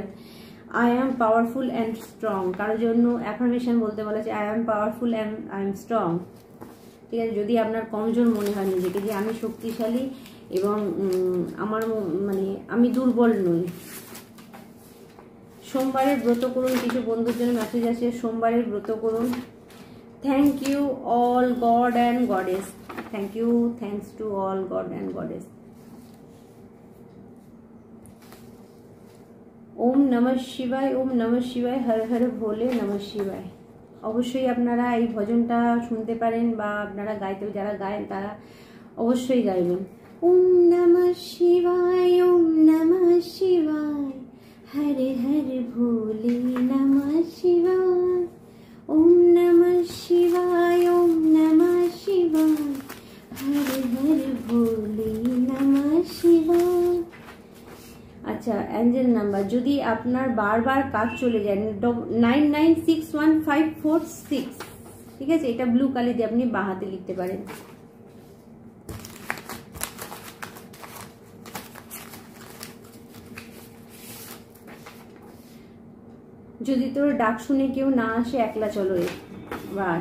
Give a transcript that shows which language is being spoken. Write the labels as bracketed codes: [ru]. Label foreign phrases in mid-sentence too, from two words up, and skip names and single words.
[en] I am powerful and strong, [bn] কারোর জন্য অ্যাফার্মেশন বলতে বলা আছে, [en] I am powerful and I am strong. [bn] ঠিক আছে, যদি আপনার কমজোর মনে হয় নিজেকে যে আমি শক্তিশালী এবং আমার মানে আমি দুর্বল নই। সোমবারের ব্রত করুন, কিছু বন্ধুর জন্য মেসেজ আছে, সোমবারের ব্রত করুন। [en] Thank you all god and goddess, thank you, thanks to all god and goddess. [sa] ॐ नमः शिवाय, ॐ नमः शिवाय, हर हर भोले नमः शिवाय। [bn] অবশ্যই আপনারা এই ভজনটা শুনতে পারেন বা আপনারা গাইতে, যারা গায়েন তারা অবশ্যই গাইবেন। [sa] ॐ नमः शिवाय, ॐ नमः शिवाय, हरे हरे भोले नमः शिवाय। ॐ नमः शिवाय, ॐ नमः शिवाय, हरे हरे भोले नमः शिवाय। [bn] আচ্ছা, [en] angel number, [bn] যদি আপনার বারবার কাজ চলে যায়, 99615546, ঠিক আছে, এটা ব্লু কালি দিয়ে আপনি বাঁ হাতে লিখতে পারেন। যদি তোর ডাক শুনে কেউ না আসে একলা চলো এবার।